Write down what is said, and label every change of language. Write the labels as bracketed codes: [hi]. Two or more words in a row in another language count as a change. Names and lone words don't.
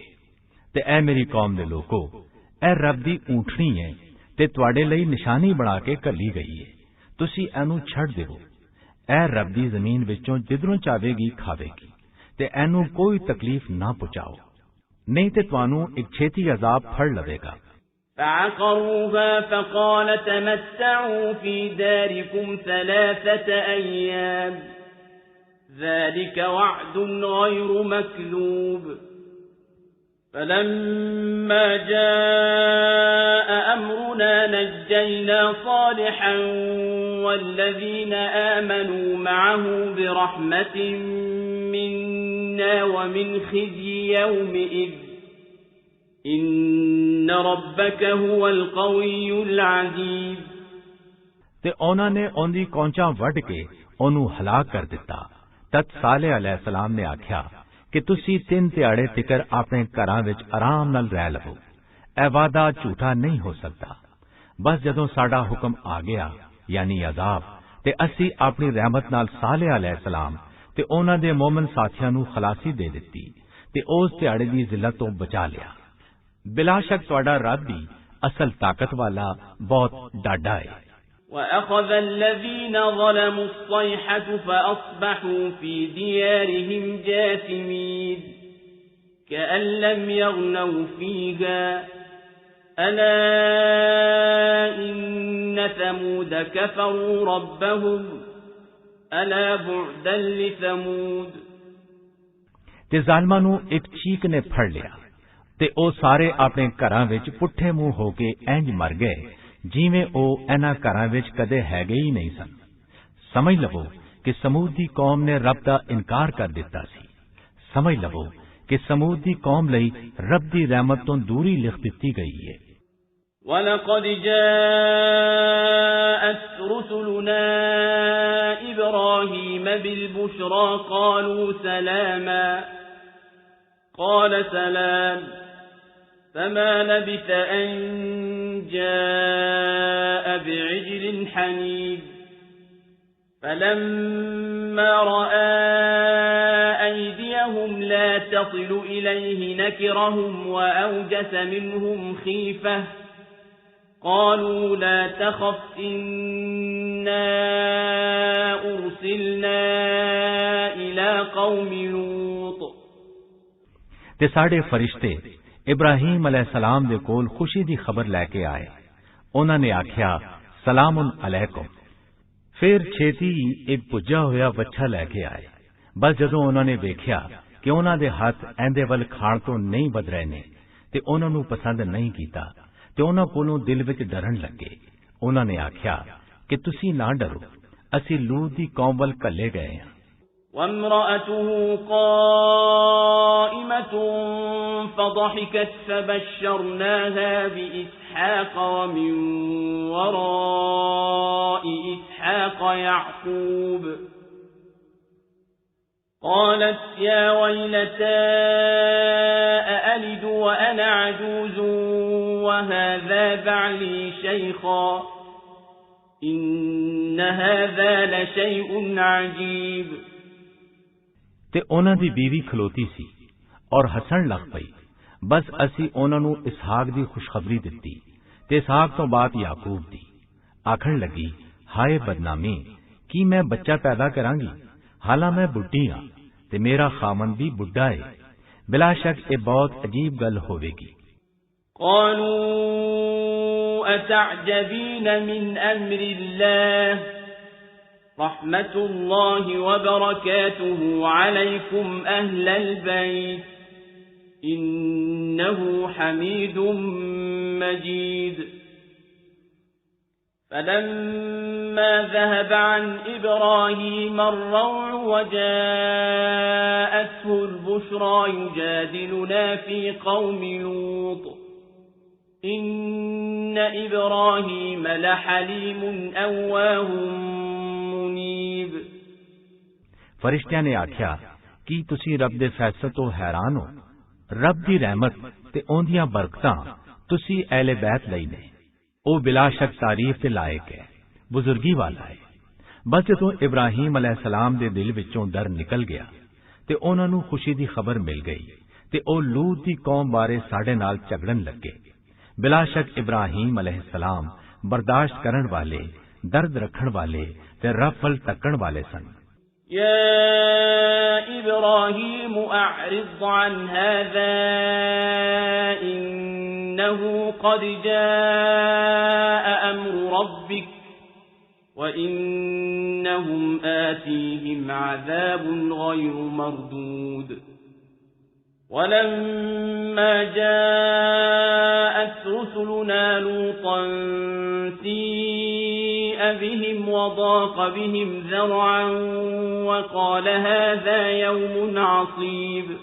[pa] ਤੇ ਐ ਮੇਰੀ ਕੌਮ ਦੇ ਲੋਕੋ, ਇਹ ਰੱਬ ਦੀ ਊਂਠਣੀ ਹੈ ਤੇ ਤੁਹਾਡੇ ਲਈ ਨਿਸ਼ਾਨੀ ਬਣਾ ਕੇ ਘੱਲੀ ਗਈ ਹੈ, ਤੁਸੀਂ ਇਹਨੂੰ ਛੱਡ ਦਿਓ। ਇਹ ਰੱਬ ਦੀ ਜ਼ਮੀਨ ਵਿੱਚੋਂ ਜਿੱਧਰੋਂ ਚਾਹੇਗੀ ਖਾਵੇਗੀ ਤੇ ਇਹਨੂੰ ਕੋਈ ਤਕਲੀਫ ਨਾ ਪਹੁੰਚਾਓ, ਨਹੀਂ ਤੇ ਤੁਹਾਨੂੰ ਇੱਕ ਛੇਤੀ ਅਜ਼ਾਬ ਫੜ ਲਵੇਗਾ। [ar] فعقروها فقال تمتعوا في داركم 3 أيام ذلك وعد غير مكذوب فلما جاء أمرنا نجينا صالحا والذين آمنوا معه برحمة منا ومن خزي يومئذ إن ربك هو القوي العزيز [pa] ਤੇ ਉਹਨਾਂ ਨੇ ਉਹਦੀ ਕੌਂਚਾਂ ਵੱਢ ਕੇ ਉਹਨੂੰ ਹਲਾਕ ਕਰ ਦਿੱਤਾ। ਤਦ ਸਾਲੇਹ ਅਲੈਹਿਸਲਾਮ ਨੇ ਆਖਿਆ ਕਿ ਤੁਸੀਂ 3 ਦਿਹਾੜੇ ਤਿਕਰ ਆਪਣੇ ਘਰਾਂ ਵਿੱਚ ਆਰਾਮ ਨਾਲ ਰਹਿ ਲਵੋ, ਇਹ ਵਾਅਦਾ ਝੂਠਾ ਨਹੀਂ ਹੋ ਸਕਦਾ। ਬਸ ਜਦੋਂ ਸਾਡਾ ਹੁਕਮ ਆ ਗਿਆ ਯਾਨੀ ਅਜ਼ਾਬ, ਤੇ ਅਸੀਂ ਆਪਣੀ ਰਹਿਮਤ ਨਾਲ ਸਾਲੇਹ ਅਲੈਹਿਸਲਾਮ ਤੇ ਉਹਨਾਂ ਦੇ ਮੂਮਨ ਸਾਥੀਆਂ ਨੂੰ ਖਲਾਸੀ ਦੇ ਦਿੱਤੀ ਤੇ ਉਸ ਦਿਹਾੜੇ ਦੀ ਜ਼ਿਲਤ ਤੋਂ ਬਚਾ ਲਿਆ। ਬਿਲਾ ਸ਼ੱਕ ਤੁਹਾਡਾ ਰੱਬ ਵੀ ਅਸਲ ਤਾਕਤ ਵਾਲਾ ਬਹੁਤ ਡਾਢਾ ਹੈ। [ar] وأخذ الذين ظلموا الصيحة فأصبحوا في ديارهم جاثمين كأن لم يغنوا فيها ألا إن ثمود كفروا ربهم ألا بعدا لثمود [pa] ਤੇ ਜ਼ਾਲਮਾਂ ਨੂੰ ਇੱਕ ਚੀਕ ਨੇ ਫੜ ਲਿਆ ਤੇ ਉਹ ਸਾਰੇ ਆਪਣੇ ਘਰਾਂ ਵਿੱਚ ਪੁੱਠੇ ਮੂੰਹ ਹੋ ਕੇ ਇੰਜ ਮਰ ਗਏ ਜਿਵੇਂ ਉਹ ਇਹਨਾਂ ਘਰਾਂ ਵਿੱਚ ਕਦੇ ਹੈਗੇ ਹੀ ਨਹੀਂ ਸਨ। ਸਮਝ ਲਵੋ ਕਿ ਸਮੂਦ ਦੀ ਕੌਮ ਨੇ ਰੱਬ ਦਾ ਇਨਕਾਰ ਕਰ ਦਿੱਤਾ ਸੀ। ਸਮਝ ਲਵੋ ਕਿ ਸਮੂਦ ਦੀ ਕੌਮ ਲਈ ਰੱਬ ਦੀ ਰਹਿਮਤ ਤੋਂ ਦੂਰੀ ਲਿਖ ਦਿੱਤੀ ਗਈ ਹੈ। [ar] وَلَقَدْ جَاءَتْ رُسُلُنَا إِبْرَاهِيمَ بِالْبُشْرَى قَالُوا سَلَامًا قَالَ سَلَامٌ فَمَا لَبِثَ أَن جَاءَ بِعِجْلٍ حَنِيذٍ فَلَمَّا رَأَى أَيْدِيَهُمْ لَا تَصِلُ إِلَيْهِ نَكِرَهُمْ وَأَوْجَسَ مِنْهُمْ خِيفَةً قَالُوا لَا تَخَفْ إِنَّا أُرْسِلْنَا إِلَى قَوْمِ لُوطٍ [pa] ਤੇ ਸਾਡੇ ਫਰਿਸ਼ਤੇ ਇਬਰਾਹੀਮ ਅਲੈਹਿਸਸਲਾਮ ਦੇ ਕੋਲ ਖੁਸ਼ੀ ਦੀ ਖਬਰ ਲੈ ਕੇ ਆਏ। ਉਹਨਾਂ ਨੇ ਆਖਿਆ [ar] سلامٌ عليكم. [pa] ਫਿਰ ਛੇਤੀ ਇੱਕ ਪੁੱਜਾ ਹੋਇਆ ਵੱਛਾ ਲੈ ਕੇ ਆਏ। ਬਸ ਜਦੋਂ ਉਹਨਾਂ ਨੇ ਵੇਖਿਆ ਕਿ ਉਹਨਾਂ ਦੇ ਹੱਥ ਇਹਦੇ ਵੱਲ ਖਾਣ ਤੋਂ ਨਹੀਂ ਵਧ ਰਹੇ ਨੇ ਤੇ ਉਹਨਾਂ ਨੂੰ ਪਸੰਦ ਨਹੀਂ ਕੀਤਾ ਤੇ ਉਹਨਾਂ ਕੋਲੋਂ ਦਿਲ ਵਿੱਚ ਡਰਨ ਲੱਗੇ। ਉਹਨਾਂ ਨੇ ਆਖਿਆ ਕਿ ਤੁਸੀਂ ਨਾ ਡਰੋ, ਅਸੀਂ ਲੂਤ ਦੀ ਕੌਮ ਵੱਲ ਘੱਲੇ ਗਏ ਹਾਂ। [ar] وامرأته قائمة فضحكت فبشرناها بإسحاق ومن وراء إسحاق يعقوب قالت يا ويلتى أألد وأنا عجوز وهذا بعلي شيخا إن هذا لشيء عجيب [pa] ਤੇ ਉਹਨਾਂ ਦੀ ਬੀਵੀ ਖਲੋਤੀ ਸੀ ਔਰ ਹੱਸਣ ਲੱਗ ਪਈ। ਬਸ ਅਸੀਂ ਉਹਨਾਂ ਨੂੰ ਇਸਹਾਕ ਦੀ ਖੁਸ਼ਖਬਰੀ ਦਿੱਤੀ ਤੇ ਇਸਹਾਕ ਤੋਂ ਬਾਅਦ ਯਾਕੂਬ ਦੀ। ਆਖਣ ਲੱਗੀ ਹਾਏ ਬਦਨਾਮੀ, ਕੀ ਮੈਂ ਬੱਚਾ ਪੈਦਾ ਕਰਾਂਗੀ? ਹਾਲਾਂ ਮੈਂ ਬੁੱਢੀ ਹਾਂ ਤੇ ਮੇਰਾ ਖਾਮਨ ਵੀ ਬੁੱਢਾ ਹੈ। ਬਿਲਾ ਸ਼ੱਕ ਇਹ ਬਹੁਤ ਅਜੀਬ ਗੱਲ ਹੋਵੇਗੀ। [ar] قالوا أتعجبين من أمر الله رحمة الله وبركاته عليكم أهل البيت إنه حميد مجيد فلما ذهب عن إبراهيم الروع وجاءته البشرى يجادلنا في قوم لوط إن إبراهيم لحليم أواه [pa] ਫਰਿਸ਼ਤਿਆਂ ਨੇ ਆਖਿਆ ਕੀ ਤੁਸੀਂ ਰੱਬ ਦੇ ਫੈਸਲੇ ਤੋਂ ਹੈਰਾਨ ਹੋ? ਰੱਬ ਦੀ ਰਹਿਮਤ ਤੇ ਉਹਦੀਆਂ ਬਰਕਤਾਂ ਤੁਸੀਂ ਅਹਿਲੇ ਬੈਤ ਲਈ ਨੇ। ਉਹ ਬਿਲਾ ਸ਼ੱਕ ਤਾਰੀਫ ਤੇ ਲਾਇਕ ਹੈ, ਬਜ਼ੁਰਗੀ ਵਾਲਾ ਹੈ। ਬਸ ਜਦੋਂ ਇਬਰਾਹੀਮ ਅਲੈਹਿਸਸਲਾਮ ਦੇ ਦਿਲ ਵਿੱਚੋਂ ਡਰ ਨਿਕਲ ਗਿਆ ਤੇ ਉਹਨਾਂ ਨੂੰ ਖੁਸ਼ੀ ਦੀ ਖਬਰ ਮਿਲ ਗਈ ਤੇ ਉਹ ਲੂਤ ਦੀ ਕੌਮ ਬਾਰੇ ਸਾਡੇ ਨਾਲ ਝਗੜਨ ਲੱਗੇ। ਬਿਲਾ ਸ਼ੱਕ ਇਬਰਾਹੀਮ ਅਲੈਹਿਸਸਲਾਮ ਬਰਦਾਸ਼ਤ ਕਰਨ ਵਾਲੇ, ਦਰਦ ਰੱਖਣ ਵਾਲੇ ਤੇ ਰੱਬ ਵੱਲ ਤੱਕਣ ਵਾਲੇ ਸਨ। [ar] يا إبراهيم أعرض عن هذا إنه قد جاء أمر ربك وإنهم آتيهم عذاب غير مردود ولما جاءت رسلنا لوطا سيء بهم وضاق بهم ذرعا وقال هذا يوم عصيب